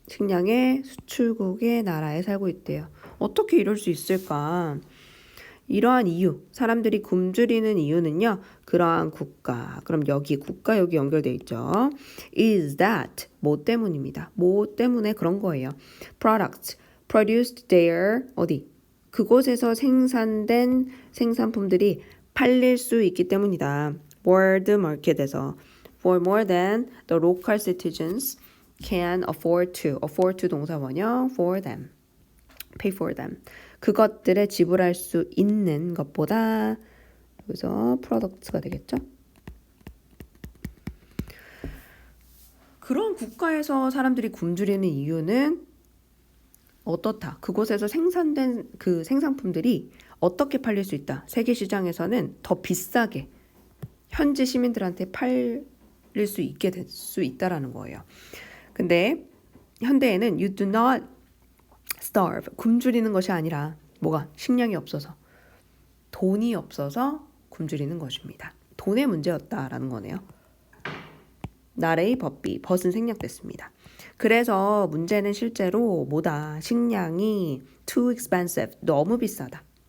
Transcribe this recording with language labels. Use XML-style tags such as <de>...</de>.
<ko>식량의 수출국의 나라에 살고 있대요. 어떻게 이럴 수 있을까? 이러한 이유, 사람들이 굶주리는 이유는요. 그러한 국가, 그럼 여기 국가 여기 연결돼 있죠.</ko> <en>is that,</en> <ko>뭐 때문입니다. 뭐 때문에 그런 거예요.</ko> <en>products, produced there, 어디?</en> <ko>그곳에서 생산된 생산품들이 팔릴 수 있기 때문이다.</ko> <en>world market에서 for more than the local citizens can afford to</en> <ko>동사원형</ko> <en>for them, pay for them.</en> <ko>그것들에 지불할 수 있는 것보다 여기서 products가 되겠죠. 그런 국가에서 사람들이 굶주리는 이유는 어떻다. 그곳에서 생산된 그 생산품들이 어떻게 팔릴 수 있다. 세계 시장에서는 더 비싸게 현지 시민들한테 팔릴 수 있게 될 수 있다라는 거예요. 근데 현대에는</ko> <en>you do not starve.</en> <ko>굶주리는 것이 아니라 뭐가 식량이 없어서 돈이 없어서 굶주리는 것입니다. 돈의 문제였다라는 거네요. 나레이 법비, 벗은 생략됐습니다. 그래서 문제는 실제로 뭐다? 식량이</ko> <en>too expensive,</en> <ko>너무 비싸다.</ko>